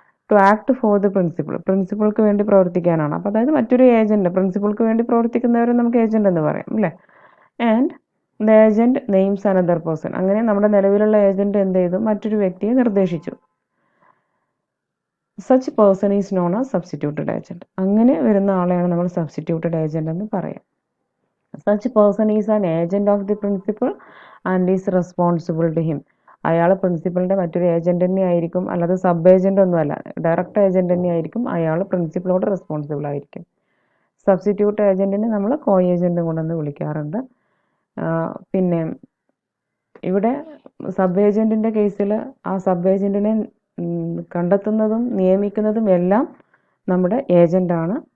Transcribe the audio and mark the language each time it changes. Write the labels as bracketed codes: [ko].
[en] to act for the principal, [ml] പ്രിൻസിപ്പൾക്ക് വേണ്ടി പ്രവർത്തിക്കാനാണ്. അപ്പോൾ അതായത് മറ്റൊരു ഏജൻറ്റ്, പ്രിൻസിപ്പൾക്ക് വേണ്ടി പ്രവർത്തിക്കുന്നവരെ നമുക്ക് ഏജൻറ്റ് എന്ന് പറയാം അല്ലേ. [en] and the agent names another person, [ml] അങ്ങനെ നമ്മുടെ നിലവിലുള്ള ഏജൻറ്റ് എന്ത് ചെയ്തു? മറ്റൊരു വ്യക്തിയെ നിർദ്ദേശിച്ചു. [en] Such person is known as substituted agent. [ml] അങ്ങനെ വരുന്ന ആളെയാണ് നമ്മൾ സബ്സ്റ്റിറ്റ്യൂട്ടഡ് ഏജൻറ്റ് എന്ന് പറയാം. [en] Such person is an agent of the principal and is responsible to him. [ml] അയാൾ പ്രിൻസിപ്പളിൻ്റെ മറ്റൊരു ഏജൻറ്റ് തന്നെ ആയിരിക്കും, അല്ലാതെ സബ് ഏജൻ്റ് ഒന്നുമല്ല, ഡയറക്റ്റ് ഏജൻറ്റ് തന്നെ ആയിരിക്കും. അയാൾ പ്രിൻസിപ്പളോട് റെസ്പോൺസിബിൾ ആയിരിക്കും. സബ്സ്റ്റിറ്റ്യൂട്ട് ഏജൻറ്റിനെ നമ്മൾ കോ ഏജൻറ്റ് കൊണ്ടെന്ന് വിളിക്കാറുണ്ട്. പിന്നെ ഇവിടെ സബ് ഏജൻറ്റിൻ്റെ കേസിൽ ആ സബ് ഏജൻറ്റിനെ കണ്ടെത്തുന്നതും നിയമിക്കുന്നതും എല്ലാം നമ്മുടെ ഏജൻ്റാണ്.